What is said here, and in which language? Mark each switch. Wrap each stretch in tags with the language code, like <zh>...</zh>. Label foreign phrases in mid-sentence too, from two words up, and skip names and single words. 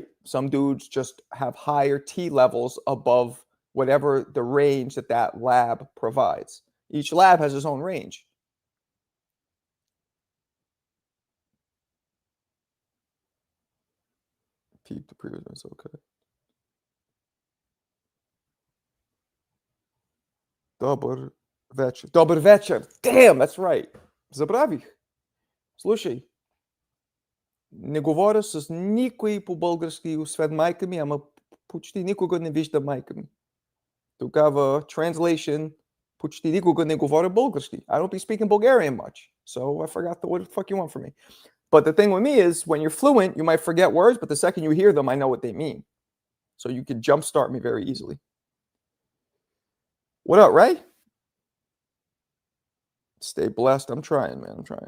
<en>Some dudes just have higher T levels above whatever the range that that lab provides. Each lab has its own range. Keep the previous ones okay.</en> <bg>Добр вечер. Добр вечер.</bg> <en>Damn, that's right.</en> <bg>Забравих. Слушай, не говоря с никой по-български, освен майка ми, ама почти никога не вижда майка ми. Тогава, translation, почти никога не говоря български.</bg> <en>I don't be speaking Bulgarian much, so I forgot what the fuck you want from me. But the thing with me is, when you're fluent, you might forget words, but the second you hear them, I know what they mean. So you can jumpstart me very easily. What up, Ray? Stay blessed. I'm trying, man. I'm trying.</en>